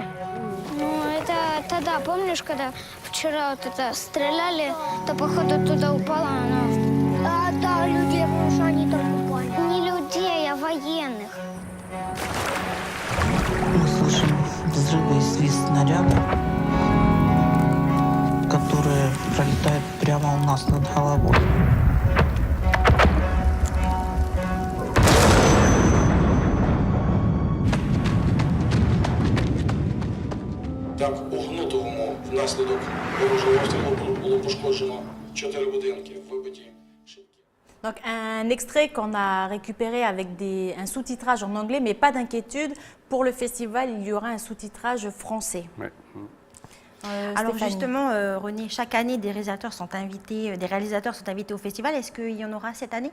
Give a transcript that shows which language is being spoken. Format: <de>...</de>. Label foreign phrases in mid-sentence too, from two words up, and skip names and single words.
<ru>Ну, это тогда, помнишь, когда вчера вот это стреляли, то, походу, туда упало оно. Да, людей, потому что они там упали. Не людей, а военных. Мы слышим взрывы и свист снаряда, которые пролетают прямо у нас над головой.</ru> <uk>Так, у Гнутовому внаслідок ворожого обстрілу було пошкоджено 4 будинки, вибиті шибки.</uk> <fr>Donc, un extrait qu'on a récupéré avec un sous-titrage en anglais, mais pas d'inquiétude, pour le festival, il y aura un sous-titrage français. Ouais. Alors Stéphanie. justement, René, chaque année, des réalisateurs sont invités au festival. Est-ce qu'il y en aura cette année?</fr>